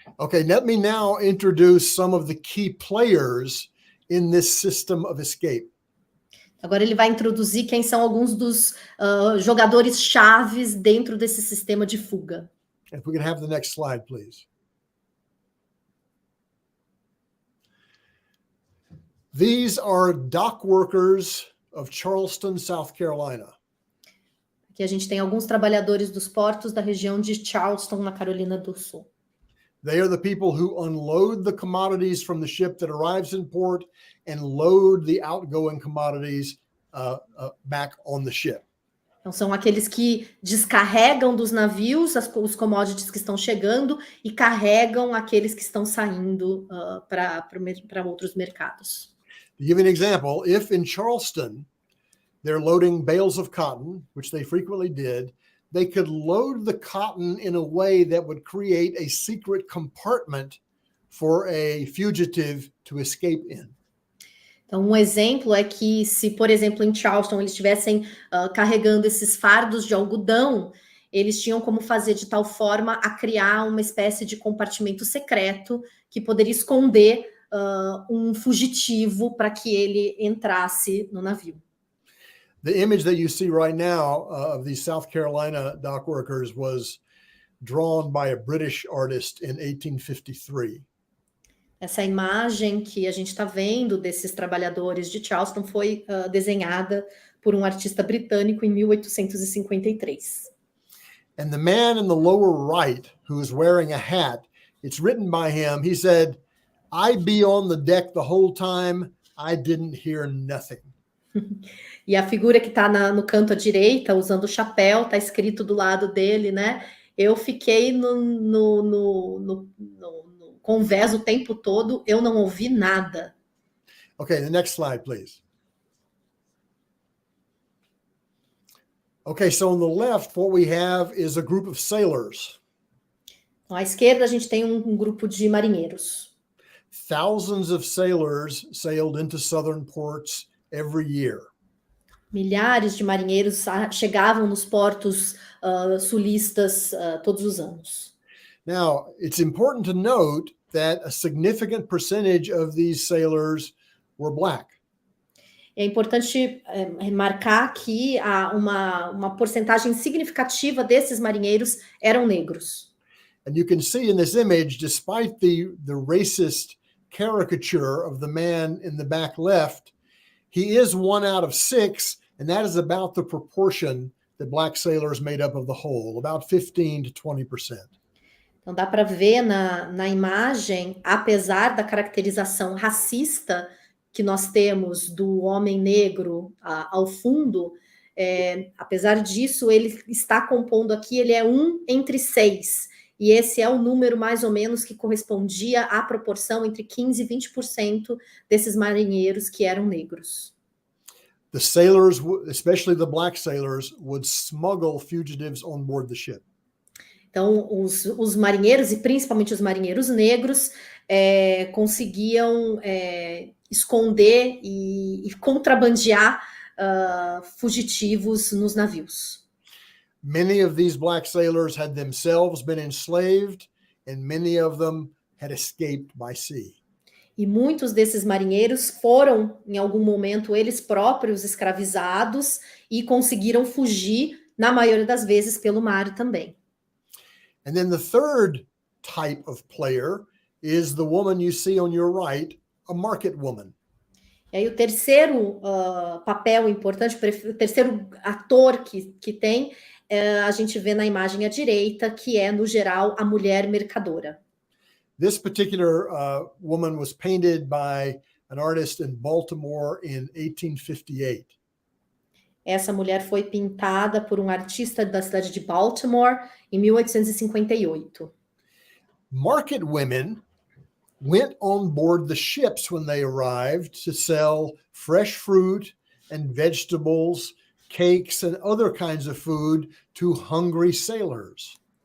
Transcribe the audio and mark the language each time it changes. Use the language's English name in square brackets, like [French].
[English] Okay, let me now introduce some of the key players in this system of escape. [Portuguese] Agora ele vai introduzir quem são alguns dos jogadores chaves dentro desse sistema de fuga. [English] If we can have the next slide, please. These are dock workers of Charleston, South Carolina. [Portuguese] Aqui a gente tem alguns trabalhadores dos portos da região de Charleston, na Carolina do Sul. [English] They are the people who unload the commodities from the ship that arrives in port and load the outgoing commodities back on the ship. [Portuguese] Então, são aqueles que descarregam dos navios os commodities que estão chegando e carregam aqueles que estão saindo para outros mercados. [English] To give an example, if in Charleston they're loading bales of cotton, which they frequently did, they could load the cotton in a way that would create a secret compartment for a fugitive to escape in. [Portuguese] Então, um exemplo é que se, por exemplo, em Charleston eles estivessem carregando esses fardos de algodão, eles tinham como fazer de tal forma a criar uma espécie de compartimento secreto que poderia esconder um fugitivo para que ele entrasse no navio. [English] The image that you see right now of these South Carolina dock workers was drawn by a British artist in 1853. [Portuguese] Essa imagem que a gente está vendo desses trabalhadores de Charleston foi desenhada por um artista britânico em 1853. [English] And the man in the lower right, who is wearing a hat, it's written by him. He said, "I'd be on the deck the whole time. I didn't hear nothing." [Portuguese] E a figura que está no canto à direita, usando o chapéu, está escrito do lado dele, né? Eu fiquei no convés o tempo todo, eu não ouvi nada. [English] Okay, the next slide, please. Okay, so on the left, what we have is a group of sailors. [Portuguese] À esquerda, a gente tem um grupo de marinheiros. [English] Thousands of sailors sailed into southern ports every year. [Portuguese] Milhares de marinheiros chegavam nos portos sulistas todos os anos. [English] Now, it's important to note that a significant percentage of these sailors were black. [Portuguese] É importante remarcar que uma porcentagem significativa desses marinheiros eram negros. [English] And you can see in this image, despite the racist caricature of the man in the back left, he is 1 out of 6, and that is about the proportion that black sailors made up of the whole, about 15 to 20%. [Portuguese] Então dá para ver na imagem, apesar da caracterização racista que nós temos do homem negro ao fundo, apesar disso, ele está compondo aqui, ele é 1 entre 6, e esse é o número mais ou menos que correspondia à proporção entre 15% e 20% desses marinheiros que eram negros. [English] The sailors, especially the black sailors, would smuggle fugitives on board the ship. [Portuguese] Então, os marinheiros, e principalmente os marinheiros negros, conseguiam esconder e contrabandear fugitivos nos navios. [English] Many of these black sailors had themselves been enslaved, and many of them had escaped by sea. [Portuguese] E muitos desses marinheiros foram, em algum momento, eles próprios escravizados e conseguiram fugir, na maioria das vezes, pelo mar também. [English] And then the third type of player is the woman you see on your right, a market woman. [Portuguese] E aí o terceiro papel importante, o terceiro ator que tem, a gente vê na imagem à direita, que é, no geral, a mulher mercadora. [English] This particular woman was painted by an artist in Baltimore in 1858. [Portuguese] Essa mulher foi pintada por um artista da cidade de Baltimore em 1858. [English] Market women went on board the ships when they arrived to sell fresh fruit and vegetables, cakes and other kinds of food to hungry sailors.